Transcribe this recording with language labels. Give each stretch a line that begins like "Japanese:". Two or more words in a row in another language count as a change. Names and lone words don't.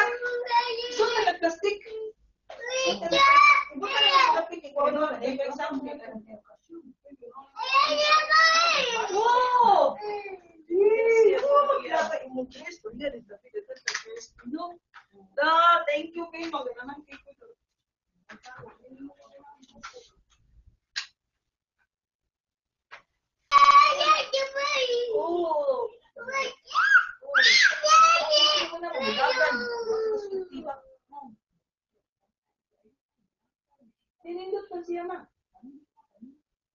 Cebuano: Iso na nagplastic. Oh!
English: Thank you
Cebuano: kay maganahan kay ko. Oh! Tinindot pa siya ma.